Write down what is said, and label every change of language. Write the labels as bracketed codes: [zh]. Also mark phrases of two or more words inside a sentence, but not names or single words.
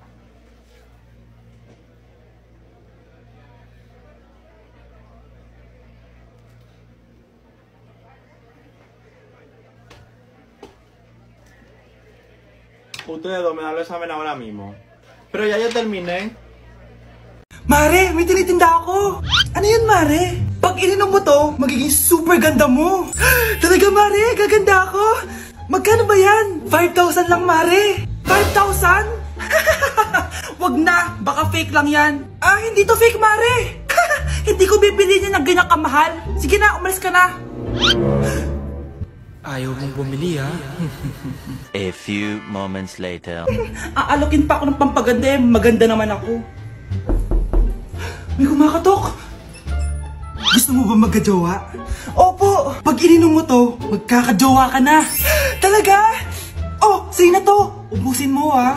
[es] Ustedes dos me dan el examen ahora mismo. Pero ya yo terminé. [tl] Mare, may tinitinda ako. Ano yun, Mare? Pag ininom mo to, magiging super ganda mo. Talaga, Mare, gaganda ako. Magkano ba yan? 5,000 lang, Mare. 5,000? Wag na, baka fake lang yan. Hindi to fake, Mare. Hindi ko bibili niya ng ganyan kamahal. Sige na, umalis ka na. Ayaw mong bumili, ha? [en] A few moments later. [tl] Aalokin pa ako ng pampaganda, maganda naman ako. May kumakatok. Gusto mo ba magkajowa? Opo, pag ininom mo to, magkakajowa ka na. Talaga? Oh, sige na to. Ubusin mo, ha?